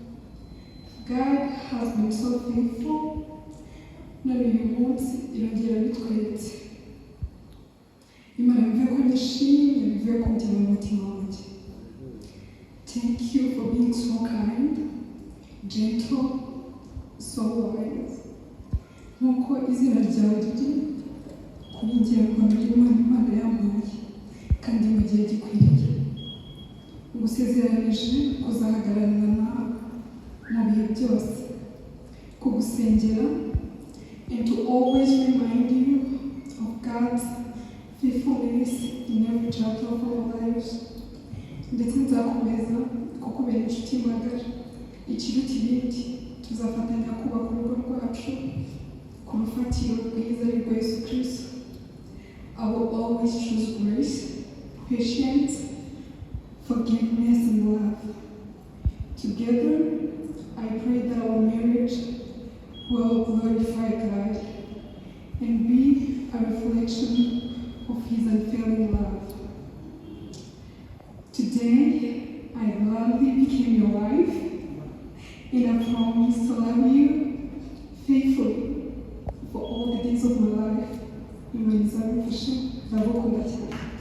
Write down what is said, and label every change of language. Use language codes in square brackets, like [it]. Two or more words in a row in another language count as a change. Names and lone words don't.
[en] God has been so faithful. [rw] None uyu munsi irongera bitwite. Imana bivuye ko nishimye, bivuye ko njya mu mutima wanjye. [en] Thank you for being so kind, gentle, so wise. [rw] Nkuko izina ryawe riri kuri njye Rwanda Imana yampaye kandi mu gihe gikwiriye. Ngusezeranije kuzahagararana nawe mu bihe byose, kugusengera, [en] and to always remind you of God's faithfulness in every chapter of our lives. [rw] Ndetse nzakomeza kukubera inshuti magara, ikiruta ibindi tuzafatanya kubaka urugo rwacu ku rufatiro rwiza rwa Yesu Kristo. [en] I will always choose grace, patience, forgiveness, and love. Together, I pray that our marriage will glorify God and be a reflection of His unfailing love. Today, I gladly became your wife, and I promise to love you faithfully for all the days of my life. [rw] Imana izabifashe, ndagukunda cyane.